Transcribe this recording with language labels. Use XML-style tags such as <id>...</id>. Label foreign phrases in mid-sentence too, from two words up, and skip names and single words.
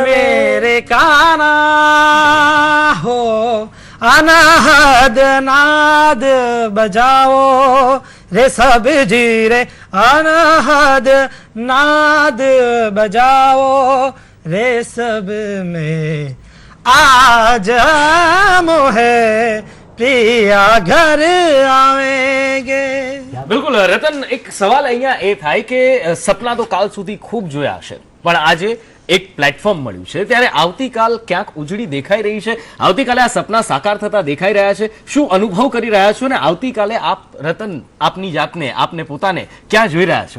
<hi>मेरे काना हो अनाहद नाद बजाओ रे सब जी रे, अनाहद नाद बजाओ रे सब में, आज मोहे प्रिया घर आवेंगे.</hi> <gu>બિલકુલ રતન, એક સવાલ અહીંયા એ થાય કે સપના તો કાલ સુધી ખૂબ જોયા હશે, પણ આજે એક પ્લેટફોર્મ મળ્યું છે, ત્યારે આવતીકાલ ક્યાંક ઉજળી દેખાઈ રહી છે, આવતીકાલે આ સપના સાકાર થતા દેખાઈ રહ્યા છે, શું અનુભવ કરી રહ્યા છો, અને આવતીકાલે આપ રતન આપની જાતને, આપને પોતાને ક્યાં જોઈ રહ્યા છો?</gu>